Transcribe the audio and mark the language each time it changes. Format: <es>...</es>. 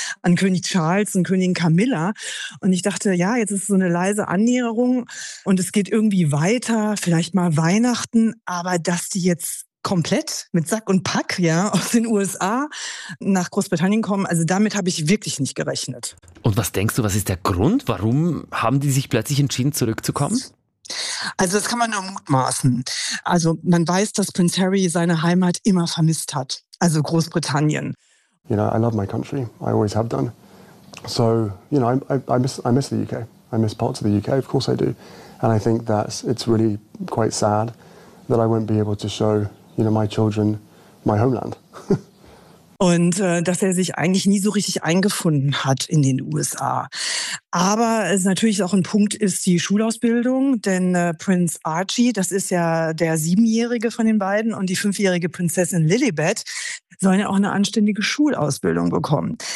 <de>An König Charles und Königin Camilla. Und ich dachte, ja, jetzt ist es so eine leise Annäherung und es geht irgendwie weiter, vielleicht mal Weihnachten, aber dass die jetzt komplett mit Sack und Pack, ja, aus den USA nach Großbritannien kommen, also damit habe ich wirklich nicht gerechnet. Und was denkst du, was ist der Grund? Warum haben die sich plötzlich entschieden, zurückzukommen? Also das kann man nur mutmaßen. Also man weiß, dass Prinz Harry seine Heimat immer vermisst hat. Also Großbritannien.</de> <en>You know, I love my country. I always have done. So, you know, I miss the UK. I miss parts of the UK. Of course I do. And I think that it's really quite sad that I won't be able to show, you know, my children my homeland.</en> <de>Und dass er sich eigentlich nie so richtig eingefunden hat in den USA. Aber es ist natürlich auch ein Punkt ist die Schulausbildung, denn Prinz Archie, das ist ja der 7-Jährige von den beiden und die 5-Jährige Prinzessin Lilibet sollen ja auch eine anständige Schulausbildung bekommen.</de>